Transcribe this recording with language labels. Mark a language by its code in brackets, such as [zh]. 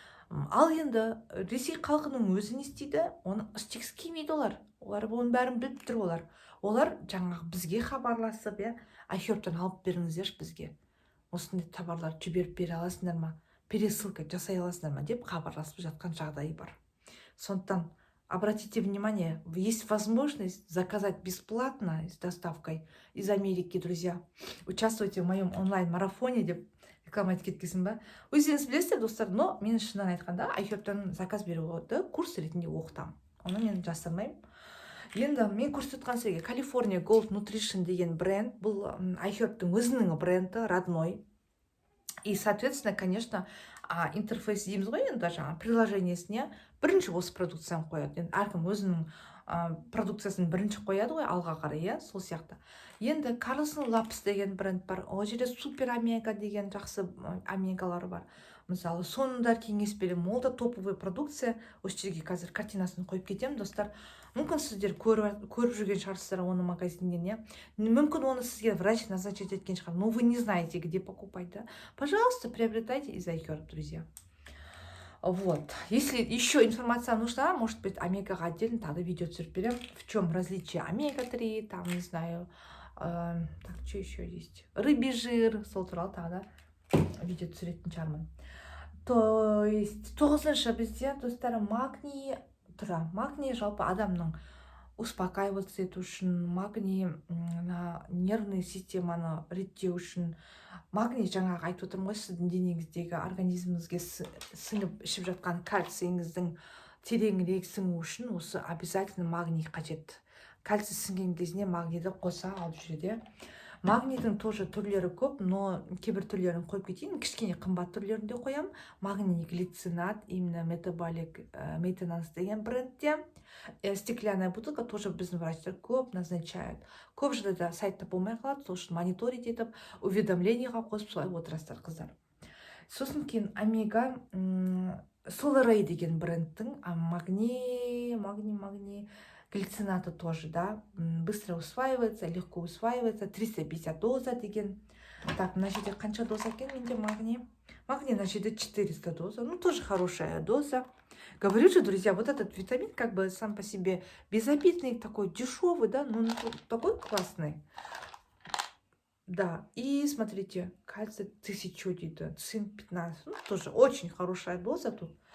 [kk] Ал енді Ресей халқының өзі не істейді? Оны істегісі келмейді олар. Олар оның бәрін біліп тұр олар. Олар жаңағы бізге хабарласып, iHerb-тан алып беріңіздерші бізге. Осындай товарлар жіберіп бере аласыңдар ма? [ru] Пересылка [kk] жасай аласыңдар ма деп хабарласып жатқан жағдайы бар. Сондықтан [ru] обратите внимание, есть возможность заказать бесплатно с доставкой из Америки, друзья. Участвуйте в моем онлайн-марафоне [kk] деп реклама айтып кеткенсің ба? Өздеріңіз білесіздер, достар, [ru] но [kk] мен шынын айтқанда iHerb-тан заказ беруді курс ретінде оқытамын. Оны мен жасырмаймын. Енді мен көрсеткен сізге California Gold Nutrition деген бренд, бұл iHerb-тың өзінің бренді, [ru] родной. И, соответственно, конечно, [kk] интерфейс дейміз ғой, енді жаңағы приложениесіне бірінші осы продукцияны қояды. Енді әркім өзінің продукциясын бірінші қояды ғой, алға қарай, сол сияқты. Енді Carlson Labs деген бренд бар. Ол жерде супер омега деген жақсы омегалары бар. Мысалы, сондар кеңес беремін. Ол да [ru] топовый [kk] продукция. Осы жерге қазір картинасын қойып кетемін, достар. Мүмкін сіздер көріп жүрген шығарсыздар оны магазиннен, Мүмкін оны сізге [ru] врач назначить [kk] еткен шығар. [ru] Но вы не знаете, где покупать, да? Пожалуйста, приобретайте из iHerb, друзья. Вот. Если еще информация нужна, может быть, омегаға отдельно тогда [kk] видео түсіріп берем. [ru] В чем различие омега-3, там, не знаю, так, что еще есть? Рыбий жир, [kk] сол туралы [ru] тогда [kk] видео түсіретін шығармын. То есть, 9-шы бізде, достар, магний тұры. Магний жалпы адамның [ru] успокаиваться [kk] ету үшін, магний [ru] нервный [kk] системаны реттеу үшін, магний жаңағы айтып отырмын ғой, сіздің денеңіздегі организміңізге сіңіп ішіп жатқан кальцийіңіздің тереңірек сіңу үшін осы [ru] обязательно [kk] магний қажет. Кальций сіңген кезінде магнийді қоса алып жүреді. Магнийдің [ru] тоже [kk] түрлері көп, [ru] но [kk] кейбір түрлерін қойып кетейін, кішкене қымбат түрлерін де қоям. Магний глицинат, [ru] именно [kk] метаболик maintenance деген брендте. [ru] Стеклянная бутылка тоже [kk] біздің врачтар көп [ru] назначают. [kk] Көп жағдайда сайтта болмай қалады, сол үшін [ru] мониторить [kk] етіп, уведомлениеға қосып солай отырасыздар, қыздар. Сосын кейін омега Solarey деген брендтің магний глицинаты [ru] тоже, да, быстро усваивается, легко усваивается, [kk] 350 доза деген. Так, мына жерде қанша доза екен менде магний? [ru] Магний [kk] на жерде [ru] 400 доза, ну тоже хорошая доза. Говорю же, друзья, вот этот витамин как бы сам по себе безобидный, такой дешевый, да, но такой классный. Да, и смотрите, кальций 1000 [kk] дейді, [ru] цинк 15, ну тоже очень хорошая доза тут.